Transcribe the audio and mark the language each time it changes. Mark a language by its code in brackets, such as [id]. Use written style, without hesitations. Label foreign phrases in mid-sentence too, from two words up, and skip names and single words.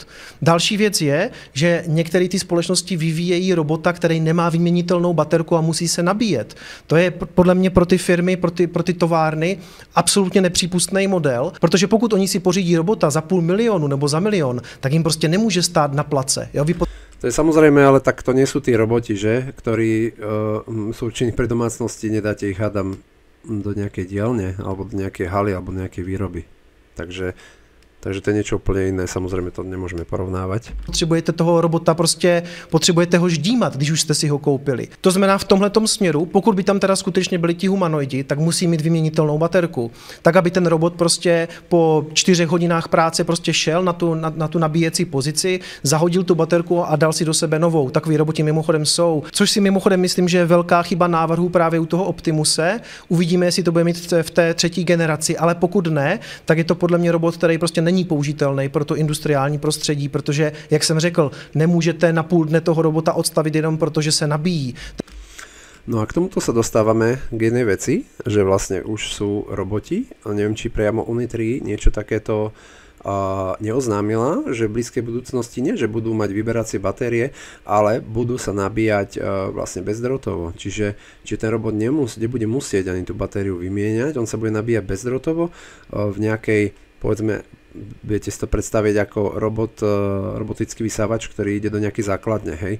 [cs] Další věc je, že některé ty společnosti vyvíjejí robota, který nemá vyměnitelnou baterku a musí se nabíjet. To je podle mě pro ty firmy, pro ty továrny absolutně nepřípustný model, protože pokud oni si pořídí robota za 500 000 nebo za 1 000 000, tak jim prostě nemůže stát na place. Jo? [sk] To je samozrejme, ale tak to nie sú tí roboti, že? Ktorí sú určení pre domácnosti, nedáte ich, hádam, do nejakej dielne, alebo do nejakej haly, alebo do nejakej výroby. [cs] Takže to je niečo úplně jiné, samozřejmě to nemůžeme porovnávat. Potřebujete toho robota, prostě potřebujete ho ždímat, když už jste si ho koupili. To znamená v tomhletom směru, pokud by tam teda skutečně byli ti humanoidi, tak musí mít vyměnitelnou baterku. Tak, aby ten robot prostě po 4 hodinách práce prostě šel na tu nabíjecí pozici, zahodil tu baterku a dal si do sebe novou. Takový roboti mimochodem jsou. Což si mimochodem myslím, že je velká chyba návrhu právě u toho Optimuse. Uvidíme, jestli to bude mít v té 3. generaci, ale pokud ne, tak je to podle mě robot, který prostě není použitelný pro to industriální prostředí, protože, jak jsem řekl, nemůžete na půl dne toho robota odstavit jenom protože se nabíjí. [sk] No a k tomuto sa dostávame k jednej veci, že vlastne už sú roboti, a neviem, či priamo Unitree niečo takéto neoznámila, že v blízkej budúcnosti nie, že budú mať vyberacie batérie, ale budú sa nabíjať vlastne bezdrôtovo. Čiže ten robot nebude musieť ani tú batériu vymieňať, on sa bude nabíjať bezdrôtovo v nejakej, povedzme, viete si to predstaviť ako robotický vysávač, ktorý ide do nejakej základne, hej.